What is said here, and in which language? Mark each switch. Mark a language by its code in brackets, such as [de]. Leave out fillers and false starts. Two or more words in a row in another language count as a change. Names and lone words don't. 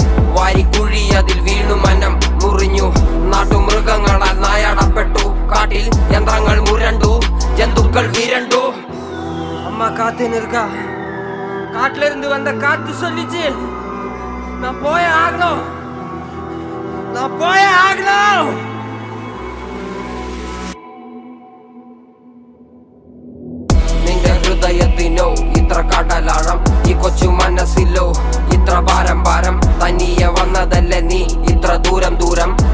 [ml] വാരിക്കുഴി അതിൽ വീണു മനം മുറിഞ്ഞു. നാട്ടുമൃഗങ്ങളാൽ നായാടപ്പെട്ടു. കാട്ടിൽ യന്ത്രങ്ങൾ മുരണ്ടു, ജന്തുക്കൾ വിരണ്ടു. [ta] அம்மா காத்துன்னு இருக்கா. காட்டுல இருந்து வந்த காத்து சொல்லிச்சு, நான் போயே ஆகணும், நான் போயே ஆகணும். [ml] നിന്റെ ഹൃദയത്തിനോ ഇത്ര കടലാഴം, ഈ കൊച്ചു മനസ്സിലോ ഇത്ര ഭാരം ഭാരം. തനിയെ വന്നതല്ലേ നീ ഇത്ര ദൂരം ദൂരം.